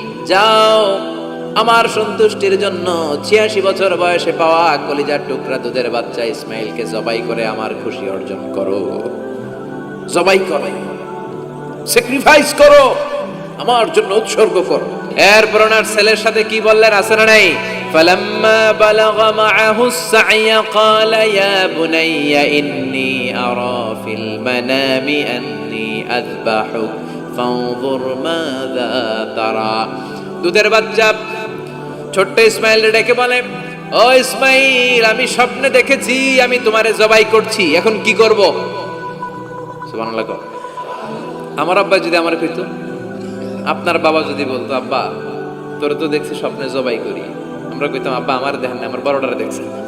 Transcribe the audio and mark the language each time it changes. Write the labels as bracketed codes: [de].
[bn] যাও আমার সন্তুষ্টির জন্য 86 বছর বয়সে পাওয়া কলিজার টুকরা দুধের বাচ্চা ইসমাইলকে জবাই করে আমার খুশি অর্জন করো। জবাই করো, স্যাক্রিফাইস করো, আমার জন্য উৎসর্গ করো। এরপর ওনার ছেলের সাথে কি বললেন আছে না নাই? [ar] فلما بلغ معه السعي قال يا بني إني أرى في المنام أني أذبحك فانظر ماذا ترى। [bn] দুধের বাচ্চা ছোট্ট ইসমাইল ডেকে বলে, ও ইসমাইল আমি স্বপ্নে দেখেছি আমি তোমারে জবাই করছি, এখন কি করব? সুবহানাল্লাহ। আমার আব্বা যদি আমার কইতো, আপনার বাবা যদি বলতো, আব্বা তোরে তো দেখছি স্বপ্নে জবাই করি, আমরা কইতাম আব্বা আমার দেখেন না, আমার বড়টারে দেখছে।